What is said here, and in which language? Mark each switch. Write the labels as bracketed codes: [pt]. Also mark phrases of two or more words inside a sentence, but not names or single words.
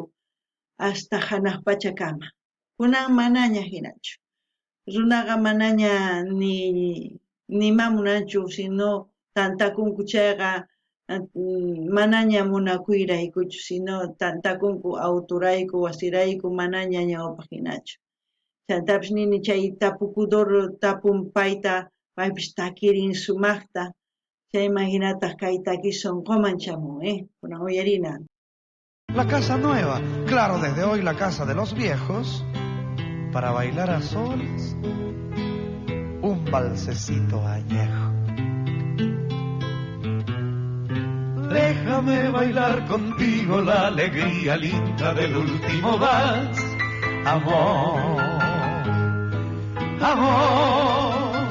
[qu] hasta hanaq pachakama kunan manaña hinachu runaqa manaña nima munanchu sino tantakunku chayqa manaña munakuyraykuchu sino tantakunku autorayku wasirayku manaña ñawpaq hinachu chantapis nini chay tapukudor tapun payta paypis takirin sumaqta chayman hinataq kay taki sonqoman chamun kunan uyarina. [es] La casa nueva, claro, desde hoy la casa de los viejos, para bailar a solas, un valsecito añejo. Déjame bailar contigo la alegría linda del último vals, amor, amor.